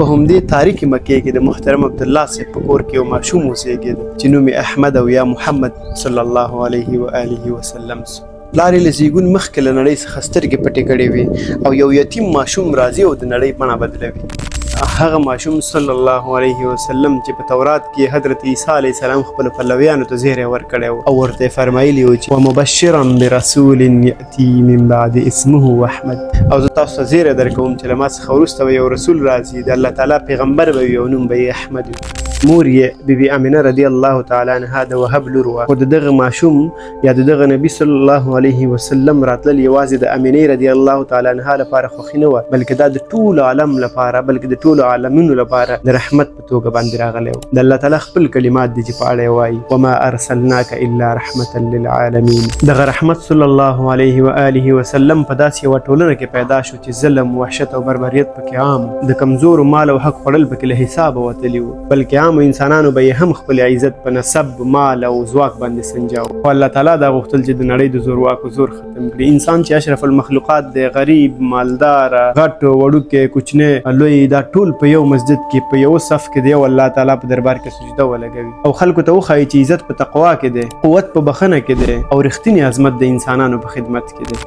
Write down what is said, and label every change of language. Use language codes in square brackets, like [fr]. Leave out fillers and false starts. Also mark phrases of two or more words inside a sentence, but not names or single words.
[ps] په همدې تاریخي مکې کې د محترم عبدالله صاحب په کور کې یو ماشوم اوسېږي چې نوم یې احمد او یا محمد [ar] صلی الله علیه و آله وسلم [ps] سو. پلار یې له زیږون مخکې له نړۍ څخه سترګې پټې کړې وې او یو یتیم ماشوم راځي او د نړۍ بڼه بدلوي. هغه ماشوم [ar] صلی الله علیه وسلم [ps] چې په تورات کې حضرت عیسی [ar] علیه السلام [ps] خپلو پلویانو ته زیری ورکړی و او ورته یې فرمایلي و چې [ar] ومبشرا برسول یأتي من بعد اسمه احمد، [ps] او زه تاسو ته زیری درکوم چې له ما څخه وروسته به یو رسول راځي، د الله تعالی پیغمبر به وي او نوم به یې احمد وي. مور یې بیبي امینه [ar] رضی الله تعالی عنها [ps] د وهب لور وه، خو د دغه ماشوم یا د دغه نبي [ar] صلی الله علیه وسلم [ps] راتلل یوازې د امینې [ar] رضی الله تعالی عنها [ps] لپاره خوښي نه وه، بلکې دا د ټول عالم لپاره بلکې د ټولو عالمینو لپاره د رحمت په توګه باندې راغلی و. د الله تعالی خپل کلمات دي چې په اړه یې وایي [ar] وما ارسلناک الا رحمة للعالمین. [ps] دغه رحمت [ar] صلی الله علیه و آله وسلم [ps] په داسې یوه ټولنه کې پیدا شو چې ظلم، وحشت او بربریت پکې عام، د کمزورو مال او حق خوړل پکې له حسابه وتلي وو، بلکې عامو انسانانو به یې هم خپل عزت په نسب، مال او ځواک باندې سنجاو. خو الله تعالی دا غوښتل چې د نړۍ د زورواکو زور ختم کړي. انسان چې [ar] اشرف المخلوقات [ps] دی، غریب، مالدار، غټ، وړوکی، کوچنی، لوی، دا ټول په یو مسجد کې په یو صف کې دی او الله تعالی په دربار کې سجده ولګوي او خلکو ته وښایي چې عزت په تقوا کې دی، قوت په بخښنه کې دی او رښتینی عظمت د انسانانو په خدمت کې دی.